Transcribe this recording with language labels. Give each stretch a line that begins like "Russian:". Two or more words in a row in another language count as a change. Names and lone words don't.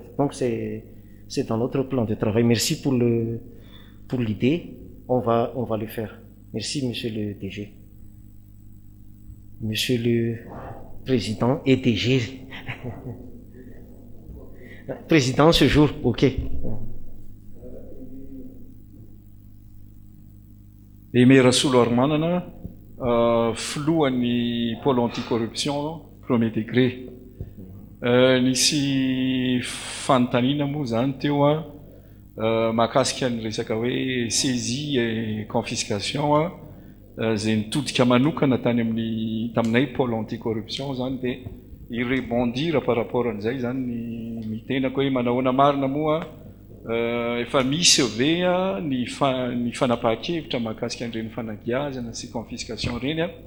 French: Donc c'est dans notre plan de travail. Merci pour l'idée. On va le faire. Merci, Monsieur le DG. Monsieur le Président et DG. Président ce jour, ok.
Malagasy: Emerasolo Armanana, filohan'ny pôle anticorruption,
French: premier degré.
Malagasy: Nisy fanontaniana moa zany teo mahakasika ny resaka hoe
French: saisie et confiscation
Malagasy: zay nitodika manokana tany amin'ny taminay pôle anticorruption zany de irebondir
French: par rapport
Malagasy: an'izay zany ny tenako hoe manahoana marina moa efa misy ve ny fanapahan-kevitra mahakasika an'ireny fanagiazana sy confiscation reny